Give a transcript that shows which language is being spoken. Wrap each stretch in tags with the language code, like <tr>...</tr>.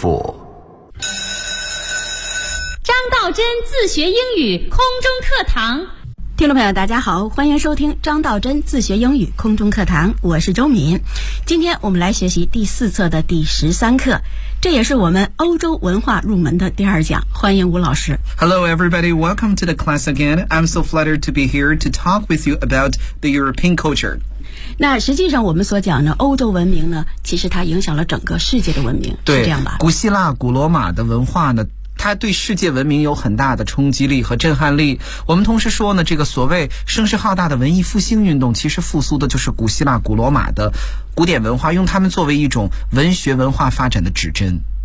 <zh>张道真自学英语空中课堂。听众朋友大家好，欢迎收听张道真自学英语空中课堂，我是周敏。今天我们来学习第四册的第13课，这也是我们欧洲文化入门的第二讲，欢迎吴老师。</zh> <en>Hello everybody, welcome to the class again. I'm so flattered to be here to talk with you about the European culture.</en> <zh>那实际上我们所讲的欧洲文明呢，其实它影响了整个世界的文明，对，是这样吧？古希腊、古罗马的文化呢，它对世界文明有很大的冲击力和震撼力。我们同时说呢，这个所谓声势浩大的文艺复兴运动，其实复苏的就是古希腊、古罗马的古典文化，用它们作为一种文学文化发展的指针。</zh>